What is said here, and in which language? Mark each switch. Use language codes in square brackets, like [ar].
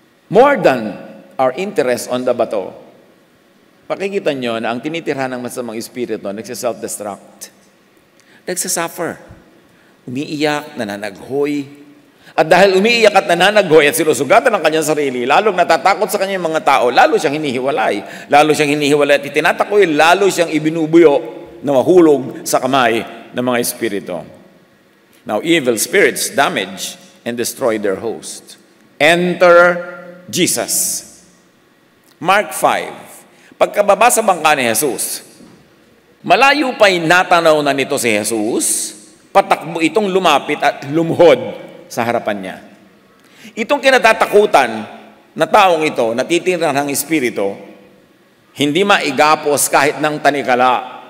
[en] More than our interest on the [tl] bato, pakikita nyo na ang tinitirhan ng masamang espiritu, nagsiself-destruct, nagsasuffer, umiiyak, nananaghoy. At dahil umiiyak at nananaghoy at sinusugatan ng kanyang sarili, lalong natatakot sa kanyang mga tao, lalo siyang hinihiwalay. Lalo siyang hinihiwalay at itinatakoy, lalo siyang ibinubuyo na mahulog sa kamay ng mga espiritu. [en] Now, evil spirits damage and destroy their host. Enter Jesus. Mark 5. [tl] Pagkababa sa bangka ni Jesus, malayo pa'y natanaw na nito si Jesus, patakbo itong lumapit at lumuhod sa harapan niya. Itong kinatatakutan na taong ito, natitirang ng espiritu, hindi maigapos kahit ng tanikala.